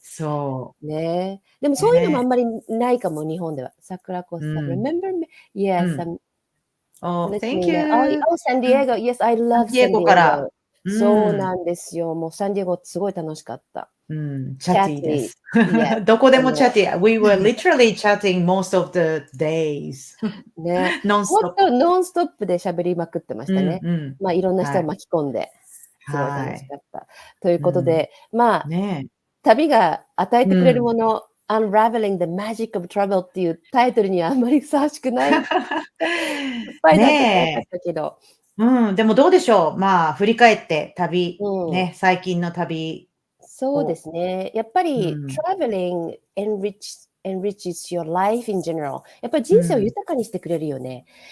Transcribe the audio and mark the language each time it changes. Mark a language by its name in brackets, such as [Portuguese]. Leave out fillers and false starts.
[Japanese] そう。ね。でもそういうのもあんまりないかも、日本では。桜子さん、 [English] remember me? Yes, thank you. San Diego. Yes, I love San Diego. [Japanese] そうなんですよ。もうサンディエゴすごい楽しかった。チャティです。どこでもチャティ。 [English] We were literally chatting most of the days. [Japanese] ね。ノンストップ。ノンストップで喋りまくってましたね。まあいろんな人を巻き込んで、すごい楽しかった。ということで、まあ、旅が与えてくれるもの、Unraveling the Magic of Travel っていうタイトルにはあんまりふさわしくない。いっぱいだったけど。でもどうでしょう。まあ、振り返って旅、ね、最近の旅。そうですね。やっぱり、 [English] traveling enriches your life in general. [Japanese] やっぱり人生を豊かにしてくれるよね。